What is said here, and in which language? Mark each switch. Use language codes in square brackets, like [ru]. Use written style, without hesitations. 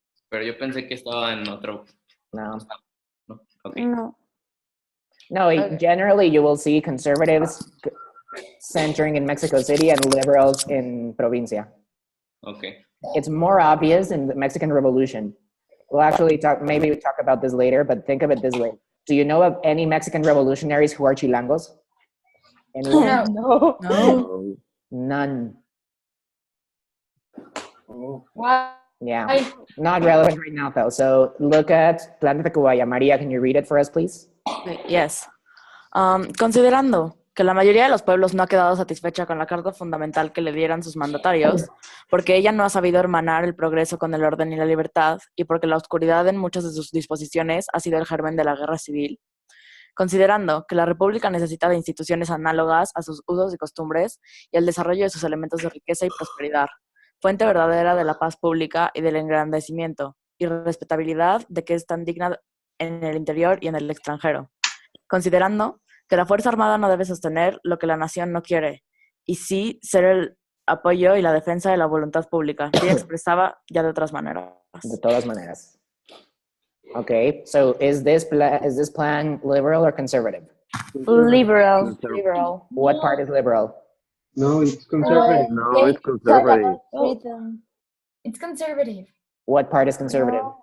[es] Pero yo pensé que estaba en otro. No. No. Okay. No. [en] No, generally you will see conservatives centering in Mexico City and liberals in Provincia. Okay. It's more obvious in the Mexican Revolution. We'll actually talk about this later, but think of it this way. Do you know of any Mexican revolutionaries who are chilangos? Anyone? No. No. None. Oh. Why? Yeah. Not relevant right now, though. So look at Plan de Tacubaya. Maria, can you read it for us, please? Yes. [es] Considerando que la mayoría de los pueblos no ha quedado satisfecha con la carta fundamental que le dieran sus mandatarios, porque ella no ha sabido hermanar el progreso con el orden y la libertad, y porque la oscuridad en muchas de sus disposiciones ha sido el germen de la guerra civil. Considerando que la República necesita de instituciones análogas a sus usos y costumbres y el desarrollo de sus elementos de riqueza y prosperidad, fuente verdadera de la paz pública y del engrandecimiento y respetabilidad de que es tan digna en el interior y en el extranjero, considerando que la Fuerza Armada no debe sostener lo que la nación no quiere, y sí ser el apoyo y la defensa de la voluntad pública, bien expresaba ya de otras maneras. De todas maneras. [en] Okay, so is this plan liberal or conservative? Liberal. Liberal. What part is liberal? No, it's conservative. No, it's They talk conservative. about freedom. It's conservative. What part is conservative?